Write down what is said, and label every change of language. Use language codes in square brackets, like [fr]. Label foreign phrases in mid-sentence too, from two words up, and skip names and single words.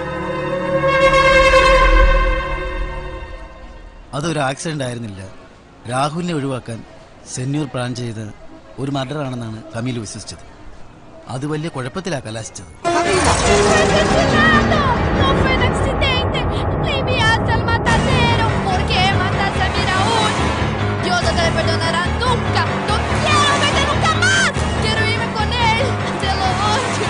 [ml] അതൊരു ആക്സിഡന്റ് ആയിരുന്നില്ല. രാഹുലിനെ ഒഴിവാക്കാൻ സെന്യൂർ പ്ലാൻ ചെയ്ത ഒരു മർഡറാണെന്നാണ് കമീൽ വിശ്വസിച്ചത്. അത് വലിയ കുഴപ്പത്തിലാണ് കലാശിച്ചത്. [es] No fue un accidente. Le enviaste al matadero. ¿Por qué mataste a mi Raúl? Dios no te perdonará nunca. No quiero verte nunca más. Quiero irme con él. Te lo odio.